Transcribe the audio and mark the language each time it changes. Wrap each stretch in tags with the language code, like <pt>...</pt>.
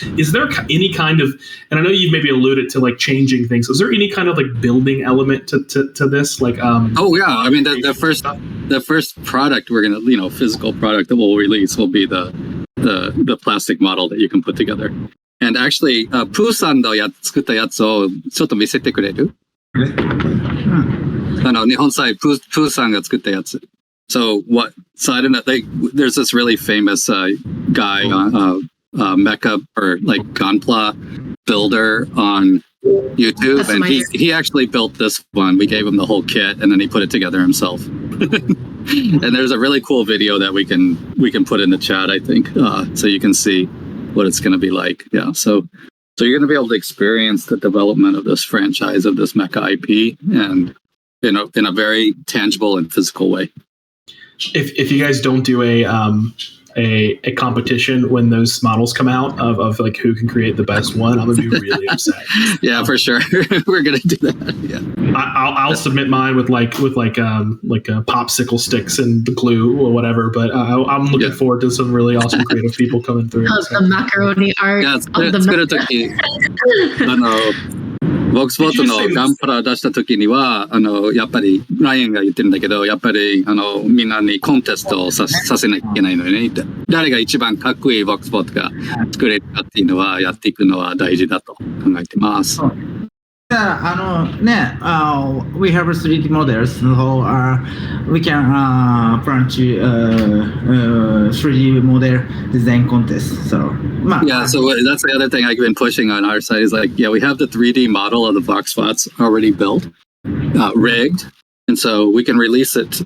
<en>Is there any kind of, and I know you've maybe alluded to like changing things, is there any kind of like building element to this? Like, oh yeah, I mean the first product we're gonna, physical product that we'll release will be the plastic model that you can put together. And actually,</en> <ja>Poo-san の作ったやつをちょっと見せてくれる？日本祭 Poo-san が作ったやつ。</ja> <en>So I don't know. There's this really famous guy, mecha or like Gunpla builder on YouTube, and he actually built this one. We gave him the whole kit, and then he put it together himself. And there's a really cool video that we can put in the chat, I think, so you can see what it's going to be like. Yeah, so you're going to be able to experience the development of this franchise, of this mecha IP, and in a very tangible and physical way. If you guys don't do a competition when those models come out of like who can create the best one, I'm gonna be really upset. Yeah, for sure. We're gonna do that. Yeah, I'll submit mine with popsicle sticks and the glue or whatever. But I'm looking forward to some really awesome creative people coming through. The macaroni art. Yeah,</en> <ja>作る時Voxvot のガンプラ出した時にはやっぱりライアンが言ってるんだけど、やっぱりみんなにコンテストをさせなきゃいけないのよねって。誰が一番かっこいい Voxvot が作れるかっていうのはやっていくのは大事だと考えてます。</ja> <en>we have 3D models, so we can branch 3D model design contest. So yeah, so that's the other thing I've been pushing on our side is like, yeah, we have the 3D model of the Voxvots already built, rigged, and so we can release it.</en>